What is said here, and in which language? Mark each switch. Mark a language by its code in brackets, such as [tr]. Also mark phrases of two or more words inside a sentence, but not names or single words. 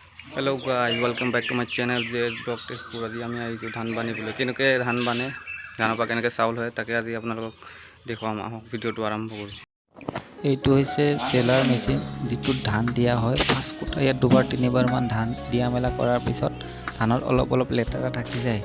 [en] hello guys welcome back to my channel [as] जे ब्लॉग टेस्ट पूरा जी আমি আহিছোঁ ধান বানিবলৈ কেনেকৈ ধান বানে ধানৰ পৰা কেনেকৈ চাউল হয় তাকে আজি আপোনালোকক দেখুৱাম আহক ভিডিঅ'টো আৰম্ভ কৰোঁ। এইটো হৈছে [en] sheller machine [as] যিটো ধান দিয়া হয় ফাৰ্ষ্ট কোটা ইয়াত দুবাৰ তিনিবাৰ মান ধান দিয়া মেলা কৰাৰ পিছত ধানত অলপ লেতেৰা থাকি যায়।